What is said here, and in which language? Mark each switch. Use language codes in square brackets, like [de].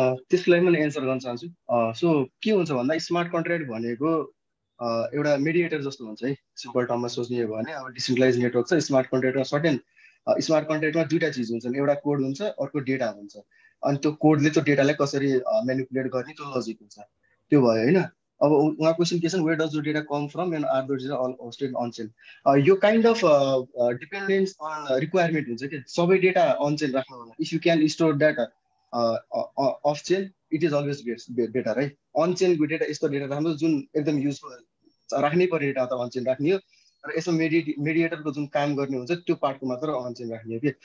[ne] त्यसलाई मैले एन्सर गर्न चाहन्छु. सो के हुन्छ भन्दा स्मार्ट कन्ट्र्याक्ट भनेको एउटा मेडिएटर जस्तो हुन्छ है. सिम्पल टर्ममा सोच्ने हो भने अब डिसेन्ट्रलाइज नेटवर्क छ. स्मार्ट कन्ट्र्याक्टमा सर्टेन स्मार्ट कन्ट्र्याक्टमा दुईटा चिज हुन्छन्. एउटा कोड हुन्छ अर्को डेटा हुन्छ. अनि त्यो कोडले त्यो डेटालाई कसरी म्यानिपुलेट गर्ने त्यो लजिक हुन्छ. त्यो भयो हैन. अब उहाँ क्वेसन के छ [en] Where does the data come from and are those data all hosted on chain. [ne] यो kind of dependence on requirement हुन्छ कि सबै डेटा अन चेन राख्नु होला. [en] If you can store data off chain it is always better है. [ne] On चेनको data यस्तो data राम्रो जुन एकदम युजफुल राख्नै पर्ने डेटा त अन चेन राख्ने हो. र यसमा मेडिएटरको जुन काम गर्ने हुन्छ त्यो पार्टको मात्र अन चेन राख्ने हो कि.